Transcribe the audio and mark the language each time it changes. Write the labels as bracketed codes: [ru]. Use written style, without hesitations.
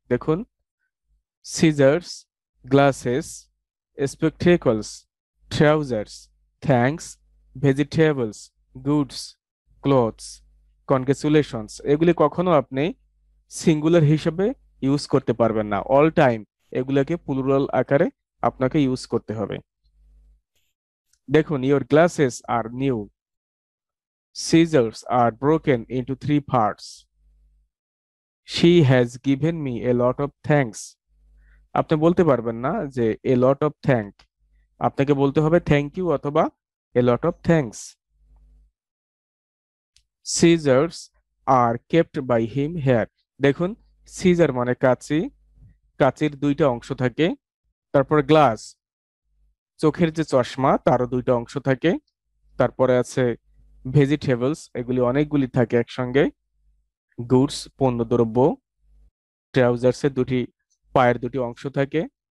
[bn] দেখুন, scissors, glasses, স্পেকটেকলস, trousers, thanks, vegetables, goods, clothes, congratulations, এগুলি কখনো আপনি সিঙ্গুলার হিসেবে ইউজ করতে পারবেন না। অল টাইম এগুলোকে প্লুরাল আকারে আপনাকে ইউজ করতে হবে। [en] দেখুন, your glasses are new, scissors are broken into 3 parts, she has given me a lot of thanks। [bn] আপনি বলতে পারবেন না যে [en] a lot of thank, [bn] আপনাকে বলতে হবে থ্যাংক ইউ অথবা [en] a lot of thanks। scissors are kept by him here। [bn] দেখুন, সিজার মানে কাঁচি, কাঁচির দুইটা অংশ থাকে। তারপর গ্লাস, চোখের যে চশমা তারও দুইটা অংশ থাকে। তারপরে আছে ভেজিটেবলস, এগুলি অনেকগুলি থাকে একসঙ্গে। গুডস, পণ্যদ্রব্য। ট্রাউজার্সের পায়ের দুটি অংশ থাকে।